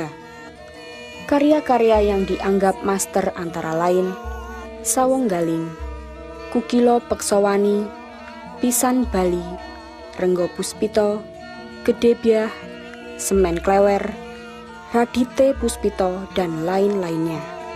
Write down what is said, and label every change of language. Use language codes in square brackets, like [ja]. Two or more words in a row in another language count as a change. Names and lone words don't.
[id] Karya-karya yang dianggap master antara lain Sawong Galing, Kukilo Peksowani, Pisan Bali, Renggo Puspito, Gedebyah, Semen Klewer, Radite Puspito, dan lain-lainnya.